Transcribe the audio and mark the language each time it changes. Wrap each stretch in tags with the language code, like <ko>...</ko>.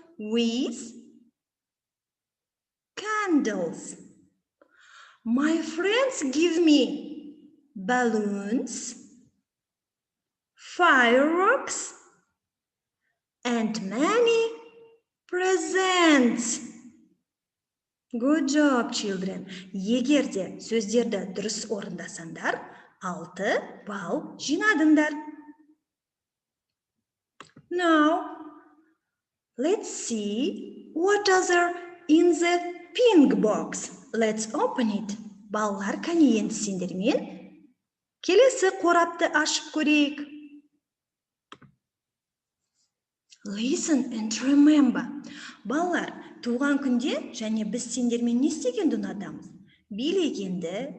<en>With candles. My friends give me balloons, fireworks, and many presents. Good job, children.</en> <kk>Егер де сөздерді дұрыс орындасаңдар, 6 балл жинадыңдар.</kk> <en>Now, let's see what are in the pink box. Let's open it.</en> <kk>Балалар, кәне енді сендермен келесі қорапты ашып көрейік.</kk> <en>Listen and remember.</en> <kk>Балалар, туған күнде және біз сендермен не істегенді ұнатамыз? Билегенді,</kk>